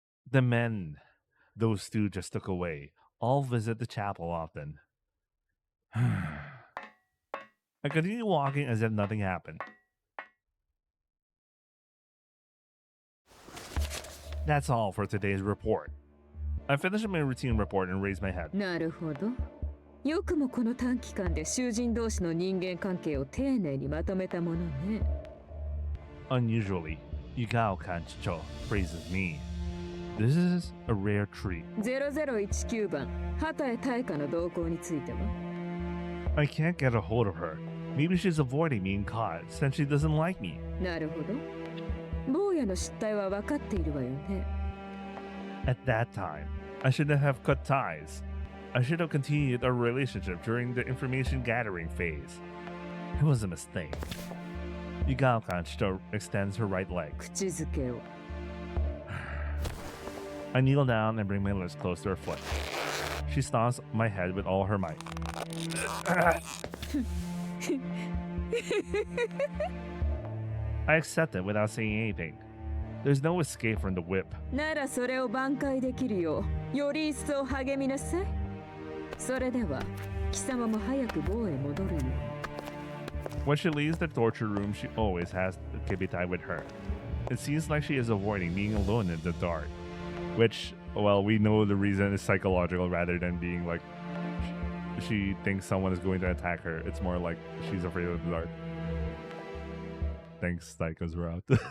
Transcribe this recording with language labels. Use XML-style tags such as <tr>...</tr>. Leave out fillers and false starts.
<en>The men those two just took away all visit the chapel often. I continue walking as if nothing happened. That's all for today's report. I finished my routine report and raised my head.</en> <ja>なるほど。よくもこの短期間で囚人同士の人間関係を丁寧にまとめたものね。</ja> <en>Unusually, Yugao Kanchicho praises me. This is a rare treat.</en> <ja>0019番、畑江大花の動向については</ja> <en>I can't get a hold of her. Maybe she's avoiding being caught since she doesn't like me.</en> <ja>なるほど。坊やの失態は分かっているわよね。</ja> <en>At that time, I shouldn't have cut ties. I should have continued our relationship during the information gathering phase. It was a mistake. Yugao Kanchicho extends her right leg.</en> <ja>口づけを。</ja> <en>I kneel down and bring my lips close to her foot. She stomps my head with all her might. I accept it without saying anything. There's no escape from the whip.</en> <ja>ならそれを挽回できるよう、より一層励みなさい。それでは、貴様も早く坊へ戻るよ。</ja> <en>When she leaves the torture room, she always has Kibitai with her. It seems like she is avoiding being alone in the dark. Which, well, we know the reason is psychological rather than being like she thinks someone is going to attack her. It's more like she's afraid of the dark. Thanks, Psycho's route.</en>